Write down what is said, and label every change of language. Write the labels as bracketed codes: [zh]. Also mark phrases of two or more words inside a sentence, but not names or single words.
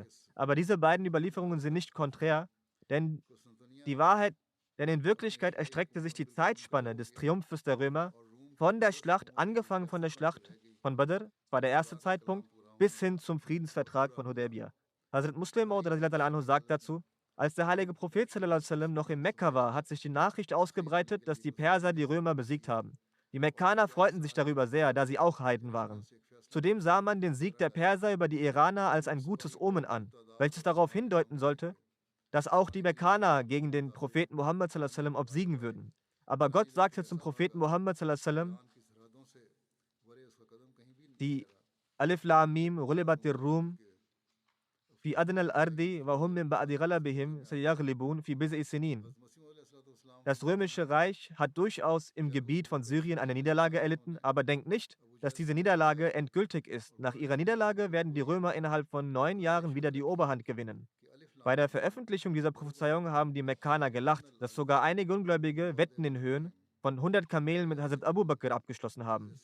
[de] Aber diese beiden Überlieferungen sind nicht konträr, denn in Wirklichkeit erstreckte sich die Zeitspanne des Triumphes der Römer angefangen von der Schlacht von Badr, war der erste Zeitpunkt, bis hin zum Friedensvertrag von Hudaybiyah. Hazrat Muslim Maud anhu sagt dazu, als der heilige Prophet [ar] صلى الله عليه وسلم [de] noch in Mekka war, hat sich die Nachricht ausgebreitet, dass die Perser die Römer besiegt haben. Die Mekkaner freuten sich darüber sehr, da sie auch Heiden waren. Zudem sah man den Sieg der Perser über die Iraner als ein gutes Omen an, welches darauf hindeuten sollte, dass auch die Mekkaner gegen den Propheten Muhammad [ar] صلى الله عليه وسلم [de] obsiegen würden. Aber Gott sagte zum Propheten Muhammad [ar] صلى الله عليه وسلم, die الم غلبت الروم في أدنى الأرض وهم من بعد غلبهم سيغلبون في بضع سنين. [de] Das römische Reich hat durchaus im Gebiet von Syrien eine Niederlage erlitten, aber denkt nicht, dass diese Niederlage endgültig ist. Nach ihrer Niederlage werden die Römer innerhalb von 9 Jahren wieder die Oberhand gewinnen. Bei der Veröffentlichung dieser Prophezeiung haben die Mekkaner gelacht, dass sogar einige Ungläubige Wetten in Höhen von 100 Kamelen mit Hazrat Abu Bakr abgeschlossen haben.